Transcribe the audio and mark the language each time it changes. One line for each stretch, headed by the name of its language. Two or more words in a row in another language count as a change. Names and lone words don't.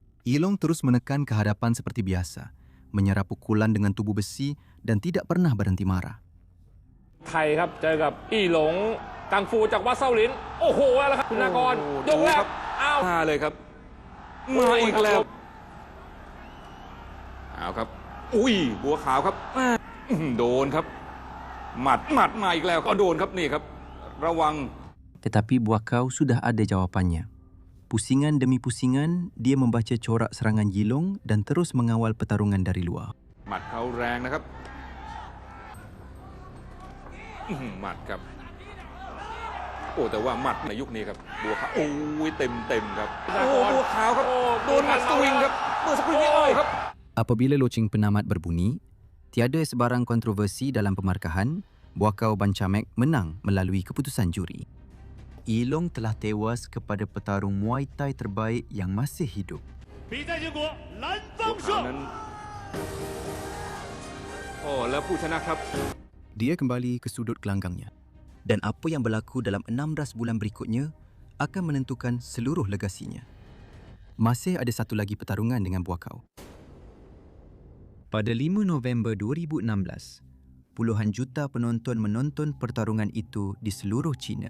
Malay: Yilong terus menekan ke hadapan seperti biasa, menyerap pukulan dengan tubuh besi dan tidak pernah berhenti marah.
Thai: ไทยครับเจอกับอี้หลงกังฟูจากวัดเซาหลินโอ้โหแล้วครับคุณนากรยกแรกอ้าวมาเลยครับมาอีกแล้วเอาครับอุ้ยบัวขาวครับโดนครับหมัดมาอีกแล้วก็โดนครับนี่ครับระวัง
Malay: Tetapi Buakau sudah ada jawapannya. Pusingan demi pusingan, dia membaca corak serangan Yilong dan terus mengawal pertarungan dari luar.
Thai: หมัดเขาแรงนะครับหมัดครับโอ้แต่ว่าหมัดในยุคนี้ครับบัวขาวโอ้ยเต็มครับโอ้บัวขาวครับโดนหมัดสวิงครับเมื่อสักครู่นี้โอ้ครับ
Malay: Apabila loceng penamat berbunyi, tiada sebarang kontroversi dalam pemarkahan, Buakau Banchamek menang melalui keputusan juri. Yilong telah tewas kepada petarung Muay Thai terbaik yang masih hidup.
Chinese: 比赛结果蓝方胜。
Thai: โอ้แล้วผู้ชนะครับ
Malay: Dia kembali ke sudut gelanggangnya. Dan apa yang berlaku dalam 16 bulan berikutnya akan menentukan seluruh legasinya. Masih ada satu lagi pertarungan dengan Buakau. Pada 5 November 2016, puluhan juta penonton menonton pertarungan itu di seluruh China.